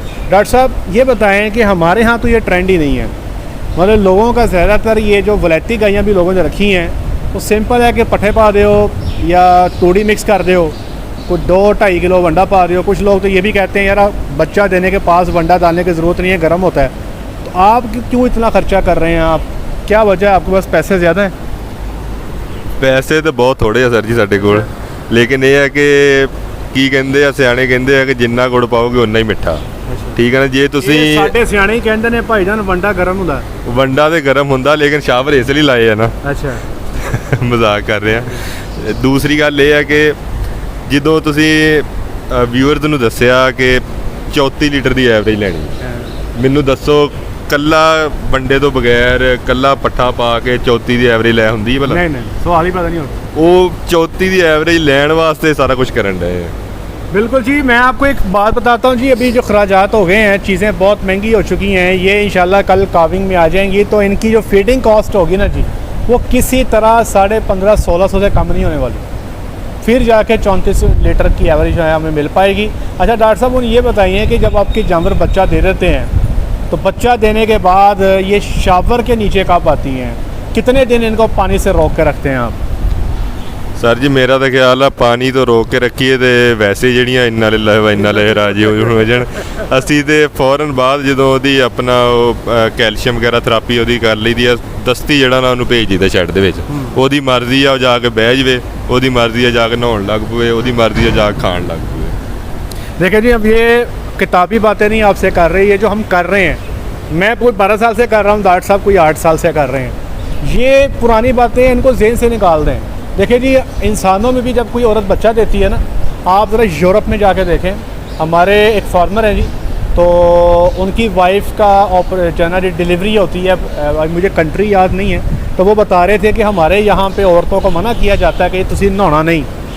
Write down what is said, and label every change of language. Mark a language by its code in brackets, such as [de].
[hi] Doctor साहब ये बताएं कि हमारे यहाँ तो ये ट्रेंड ही नहीं है, मतलब लोगों का ज़्यादातर ये जो वलैती गायें भी लोगों ने रखी हैं तो सिंपल है कि पट्ठे पा दो या तूड़ी मिक्स कर दो, कुछ 2-2.5 किलो वंडा पा दो। कुछ लोग तो ये भी कहते हैं यार बच्चा देने के पास वंडा डालने की ज़रूरत नहीं है, गर्म होता है। तो आप क्यों इतना ख़र्चा कर रहे हैं? आप क्या वजह है? आपके पास पैसे ज़्यादा हैं? पैसे तो बहुत थोड़े [pa] ਆ ਸਰ ਜੀ ਸਾਡੇ ਕੋਲ, ਲੇਕਿਨ ਇਹ ਹੈ ਕਿ ਕੀ ਕਹਿੰਦੇ ਆ ਸਿਆਣੇ ਕਹਿੰਦੇ ਆ ਕਿ ਜਿੰਨਾ ਗੁੜ ਪਾਓਗੇ ਉਨਾ ਹੀ ਮਿੱਠਾ। ਠੀਕ ਹੈ ਨਾ, ਜੇ ਤੁਸੀਂ ਸਾਡੇ ਸਿਆਣੇ ਹੀ ਕਹਿੰਦੇ ਨੇ ਭਾਈਜਾਨ ਵੰਡਾ ਗਰਮ ਹੁੰਦਾ। ਵੰਡਾ ਤੇ ਗਰਮ ਹੁੰਦਾ, ਲੇਕਿਨ ਸ਼ਾਵਰ ਇਸ ਲਈ ਲਾਏ ਆ ਨਾ। ਅੱਛਾ ਮਜ਼ਾਕ ਕਰ ਰਹੇ ਆ। ਦੂਸਰੀ ਗੱਲ ਇਹ ਹੈ ਕਿ ਜਦੋਂ ਤੁਸੀਂ ਵਿਊਅਰਸ ਨੂੰ ਦੱਸਿਆ ਕਿ 34 ਲੀਟਰ ਦੀ ਐਵਰੇਜ ਲੈਣੀ, ਮੈਨੂੰ ਦੱਸੋ ਕੱਲਾ ਵੰਡੇ ਤੋਂ ਬਗੈਰ ਕੱਲਾ ਪੱਠਾ ਪਾ ਕੇ 34 ਦੀ ਐਵਰੇਜ ਲੈ ਹੁੰਦੀ ਹੈ ਭਲਾ? [hi] नहीं नहीं, सवाल ही पता नहीं होता। [pa] ਉਹ 34 ਦੀ ਐਵਰੇਜ ਲੈਣ ਵਾਸਤੇ ਸਾਰਾ ਕੁਝ ਕਰਨ ਡਏ ਆ। [hi] बिल्कुल जी, मैं आपको एक बात बताता हूँ जी, अभी जो खराजात हो गए हैं, चीज़ें बहुत महंगी हो चुकी हैं, ये इंशाल्लाह कल काविंग में आ जाएंगी, तो इनकी जो फीडिंग कॉस्ट होगी ना जी, वो किसी तरह 1550-1600 से कम नहीं होने वाली, फिर जाके 34 लीटर की एवरेज जो है हमें मिल पाएगी। अच्छा डॉक्टर साहब, उन्हें ये बताइए कि जब आपके जानवर बच्चा दे देते हैं तो बच्चा देने के बाद ये शावर के नीचे कब आती हैं? कितने दिन इनको पानी से रोक के रखते हैं आप? [pa] ਸਰ ਜੀ ਮੇਰਾ ਤਾਂ ਖਿਆਲ ਆ ਪਾਣੀ ਤੋਂ ਰੋਕ ਕੇ ਰੱਖੀਏ ਤੇ ਵੈਸੇ ਜਿਹੜੀਆਂ ਇੰਨਾ ਲੈ ਰਾਜੀ ਹੋ ਜਾਣ। ਅਸੀਂ ਤੇ ਫੌਰਨ ਬਾਅਦ ਜਦੋਂ ਉਹਦੀ ਆਪਣਾ ਉਹ ਕੈਲਸ਼ੀਅਮ ਵਗੈਰਾ ਥੈਰੇਪੀ ਉਹਦੀ ਕਰ ਲਈਦੀ ਆ, ਦਸਤੀ ਜਿਹੜਾ ਨਾ ਉਹਨੂੰ ਭੇਜ ਦਈਦਾ ਸ਼ੈੱਡ ਦੇ ਵਿੱਚ। ਉਹਦੀ ਮਰਜ਼ੀ ਆ ਉਹ ਜਾ ਕੇ ਬਹਿ ਜਾਵੇ, ਉਹਦੀ ਮਰਜ਼ੀ ਆ ਜਾ ਕੇ ਨਹਾਉਣ ਲੱਗ ਪਵੇ, ਉਹਦੀ ਮਰਜ਼ੀ ਆ ਜਾ ਕੇ ਖਾਣ ਲੱਗ ਪਵੇ। [hi] देखिए जी, अब ये किताबी बातें नहीं आपसे कर रही है, जो हम कर रहे हैं, मैं कोई 12 साल से कर रहा हूँ, डॉक्टर साहब कोई 8 साल से कर रहे हैं। ये पुरानी बातें इनको ज़हन से निकाल दें। देखिए जी, इंसानों में भी जब कोई औरत बच्चा देती है ना, आप ज़रा यूरोप में जाके देखें, हमारे एक फार्मर हैं जी, तो उनकी वाइफ का जनरली डिलीवरी होती है, मुझे कंट्री याद नहीं है, तो वो बता रहे थे कि हमारे यहाँ पे औरतों को मना किया जाता है कि [pa] तुसी नहाना नहीं।